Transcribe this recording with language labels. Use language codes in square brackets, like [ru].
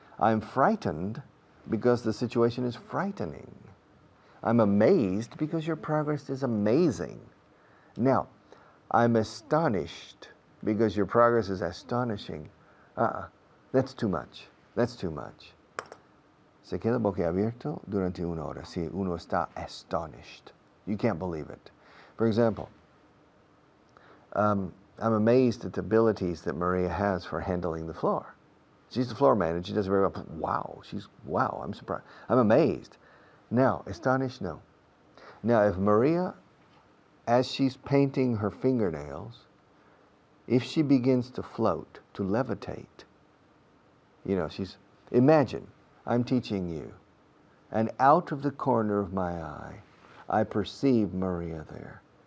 [en] I'm frightened because the situation is frightening. I'm amazed because your progress is amazing. Now, I'm astonished because your progress is astonishing. That's too much. That's too much. [es] Se queda boquiabierto durante una hora. Si uno está [en] astonished. You can't believe it. For example, I'm amazed at the abilities that Maria has for handling the floor. She's the floor manager. She does it very well. Wow, I'm surprised. I'm amazed. Now, astonished? No. Now, if Maria, as she's painting her fingernails, if she begins to float, to levitate, imagine, I'm teaching you, and out of the corner of my eye, I perceive Maria there.